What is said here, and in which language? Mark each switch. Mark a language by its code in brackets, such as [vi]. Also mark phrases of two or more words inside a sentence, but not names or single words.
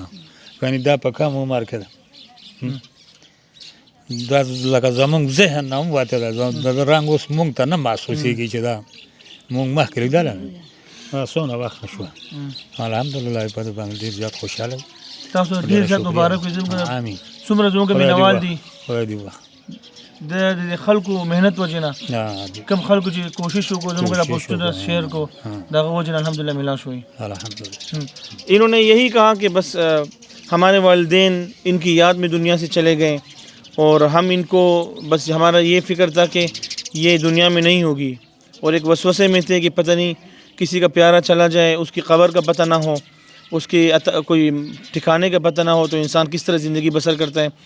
[ps] یعنې دا په کم عمر کې ده, دا لکه زمونږ ذهن نه هم وتې ده, د رنګ اوس مونږ ته نه محسوسېږي چې دا مونږ مخکې لیدلی نه, څونه وخت شوه. الحمدلله په دې باندې ډېر زیات خوشحاله وي. تاسو ډېر زیات مبارک وي. امین. څومره زموږ مینوال دي خدای دې وبخښي. د خلکو محنت وجې نه کم خلکو چې کوشش وکړو زموږ دا پوسټونه شیئر کو, د هغه وجې نه الحمدلله ملا شوي. الحمدلله. [ur] انہوں نے یہی کہا کہ بس ہمارے والدین ان کی یاد میں دنیا سے چلے گئے اور ہم ان کو بس ہمارا یہ فکر تھا کہ یہ دنیا میں نہیں ہوگی, اور ایک وسوسے میں تھے کہ پتہ نہیں کسی کا پیارا چلا جائے، اس کی قبر کا پتہ نہ ہو، اس کی کوئی ٹھکانے کا پتہ نہ ہو، تو انسان کس طرح زندگی بسر کرتا ہے.